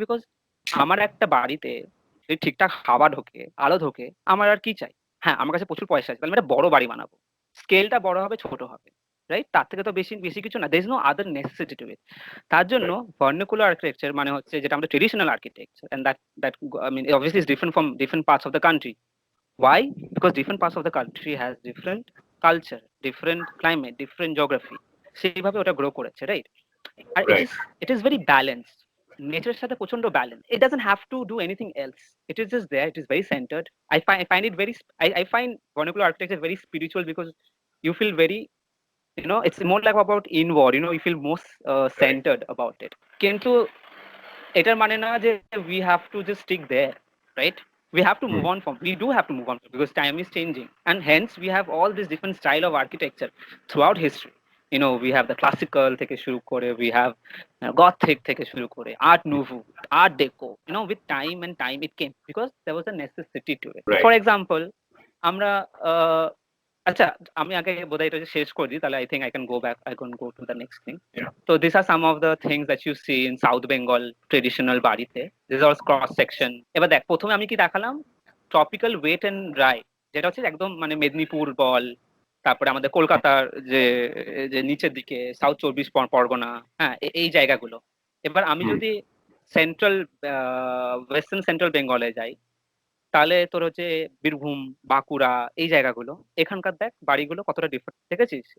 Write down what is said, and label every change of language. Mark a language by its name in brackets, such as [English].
[Bangla] Because আমার একটা বাড়িতে যদি ঠিকঠাক হাওয়া ঢোকে, আলো ঢোকে, আমার আর কি চাই? হ্যাঁ, আমার কাছে প্রচুর পয়সা আছে, তাহলে আমি একটা বড় বাড়ি বানাবো। স্কেলটা বড় হবে, ছোট হবে, রাইট? তার থেকে তো বেশি বেশি কিছু না। [English] There is no other necessity to it. [Bangla] তার জন্য [English] Right. [Bangla] ভার্নাকুলার আর্কিটেকচার মানে হচ্ছে যেটা আমাদের traditional architecture, [English] And that I mean obviously is different from different parts of the country. Why? Because different parts of the country has different culture, different climate, different geography. [Bangla] সেইভাবে ওটা grow করেছে, right? আর [English] Right. it is very balanced. [Bangla] নেচারের সাথে প্রচন্ড balance. [English] It doesn't have to do anything else. It is just there. It is very centered. I find it very. I find vernacular architecture very spiritual because you feel very. It's more like about inward. You feel most Right. centered about it. [Bangla] কিন্তু এটার মানে না যে [English] we have to just stick there, right? We have to move on from. We do have to move on because time is changing, and hence we have all this different style of architecture throughout history. We have the classical [Bangla] থেকে শুরু করে, [English] we have gothic থেকে শুরু করে, art nouveau, art deco. With time and time it came because there was a necessity to it. Right. [Bangla] For example, আমরা আচ্ছা, আমি আগে বোধহয় এটা শেষ করে দিই, তাহলে [English] I think I can go to the next thing. Yeah. So these are some of the things that you see in South Bengal traditional বাড়িতে. This is all cross section. [Bangla] এবার দেখ, প্রথমে আমি কি দেখালাম? [English] tropical wet and dry, [Bangla] যেটা হচ্ছে একদম মানে মেদিনীপুর বল, তারপরে আমাদের কলকাতার যে যে নিচের দিকে সাউথ 24 পরগনা, হ্যাঁ, এই জায়গাগুলো। এবার আমি যদি সেন্ট্রাল ওয়েস্টার্ন সেন্ট্রাল বেঙ্গলে যাই, তাহলে তোর হচ্ছে বীরভূম, বাঁকুড়া, এই জায়গাগুলো, এখানকার দেখ বাড়িগুলো কতটা ডিফারেন্ট, দেখেছিস?